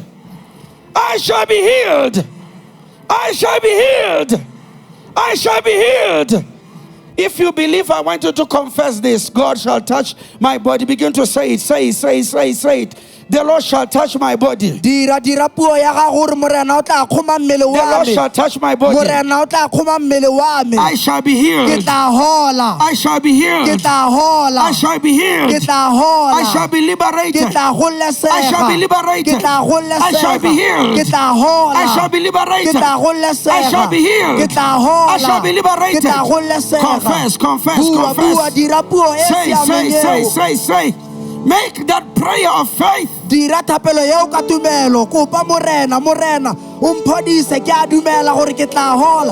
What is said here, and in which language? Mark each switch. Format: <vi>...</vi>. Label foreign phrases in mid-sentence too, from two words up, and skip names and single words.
<en>I shall be healed. I shall be healed. I shall be healed. If you believe, I want you to confess this. God shall touch my body. Begin to say it, say it, say it, say it, say it. The Lord shall touch my body. The</en> <tn>dira puo ya gago gore morena o tla kgoma mmele wa</tn> <en>Lord</en> <tn>me.</tn> <en>shall touch my body.</en> <tn>Morena o tla kgoma mmele wa me.</tn> <en>I shall be</en> <tn>Ke</tn> <en>healed.</en> <tn>tla hola.</tn> <en>I shall be</en> <tn>Ke</tn> <en>healed.</en> <tn>tla hola.</tn> <en>I shall be healed.</en> <tn>Ke tla hola.</tn> <en>I shall be</en> <tn>Ke</tn> <en>liberated.</en> <tn>tla golesega.</tn> <en>I shall be</en> <tn>Ke</tn> <en>liberated.</en> <tn>tla golesega.</tn> <en>I shall be healed.</en> <tn>Ke tla hola.</tn> <en>I shall be liberated.</en> <tn>Ke tla golesega.</tn> <en>I shall be healed.</en> <tn>Ke tla hola.</tn> <en>I shall be liberated.</en> <tn>Ke tla golesega.</tn> <en>Confess, confess,</en> <tn>Bua,</tn> <en>confess.</en> <tn>dira puo e siameng eo.</tn> <en>Say. Make that prayer of faith.</en> <tn>Dira thapelo eo ka tumelo. Kopa morena o mphodise ke a dumela gore ke tla hola.</tn>